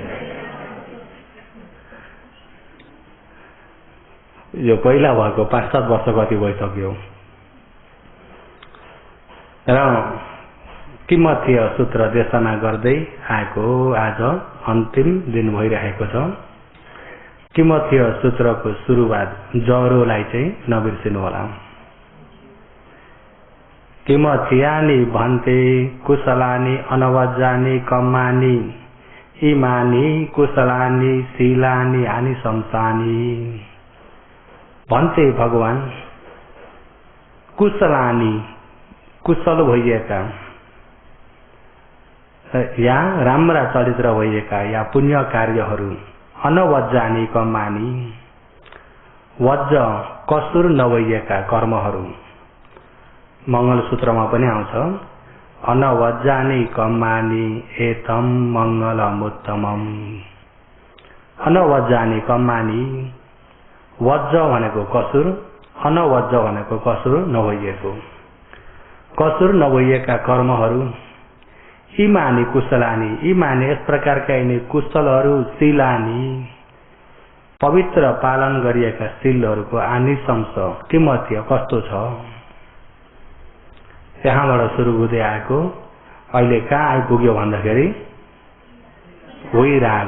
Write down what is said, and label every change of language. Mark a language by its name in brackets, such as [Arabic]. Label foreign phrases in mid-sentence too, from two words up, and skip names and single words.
[Nepali] यो पहिला भएको 5-7 वर्ष कति भइसक्यो। र किमतीय सूत्र देशना गर्दै आएको आज अन्तिम दिन भइरहेको छ। किमतीय सूत्रको सुरुवात जरोलाई चाहिँ नबिर्सिनु होला। [Pali] किमथियानि भन्ते कुशलानि अनवज्जानि कम्मानि इमानि कुशलानि शीलानि आनिशंसानि। भन्ते भगवान कुशलानि, [Nepali] कुशल भइएका या राम्रा चरित्र भइएका या पुण्य कार्यहरू, [Pali] अनवज्जानि कम्मानि, [Nepali] वज्ज कसुर नभइएका कर्महरू। मंगलसूत्रमा पनि आउँछ [Pali] अनवज्जानि कम्मानि एतम मंगलमुत्तमम। अनवज्जानि कम्मानि, [Nepali] वज्ज भनेको कसुर, अनवज्ज भनेको कसुर नभइएको, कसुर नभइएका कर्महरू। [Pali] इमानि कुशलानि, [Nepali] इमानि यस प्रकारका यिनी कुशलहरू, शीलानि पवित्र पालन गरिएका शीलहरूको आनिशंस किमतीय कस्तो छ। त्यहाँबाट सुरु हुँदै आएको अहिले कहाँ आइपुग्यो भन्दाखेरि वैराग।